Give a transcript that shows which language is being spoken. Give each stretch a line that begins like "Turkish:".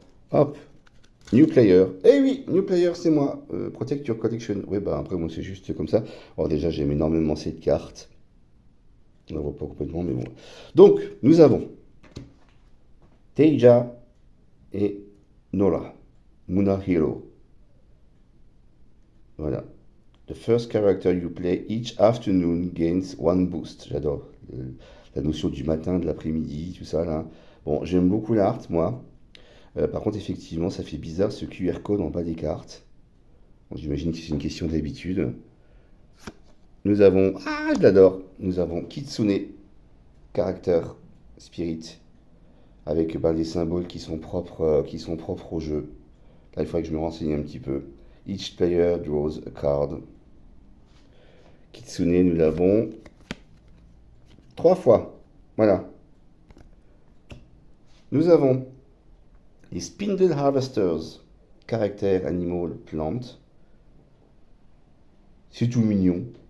French: Hop, New Player. Eh oui, New Player, c'est moi. Protect Your Collection. Oui, bah après, moi, c'est juste comme ça. Alors, déjà, j'aime énormément cette carte. On la voit pas complètement, mais bon. Donc, nous avons Teija et Nora. Muna Hero. Voilà.
English: The first character you play each afternoon gains one boost.
French: J'adore la notion du matin, de l'après-midi, tout ça, là. Bon, j'aime beaucoup l'art, moi. Par contre, effectivement, ça fait bizarre ce QR code en bas des cartes. Bon, j'imagine que c'est une question d'habitude. Nous avons, ah, je l'adore, nous avons Kitsune, caractère, spirit, avec bah, les symboles qui sont propres au jeu. Là, il faudrait que je me renseigne un petit peu.
English: Each player draws a card.
French: Kitsune, nous l'avons 3 fois. Voilà. Nous avons les Spindle Harvesters, caractère, animal, plante. C'est tout mignon.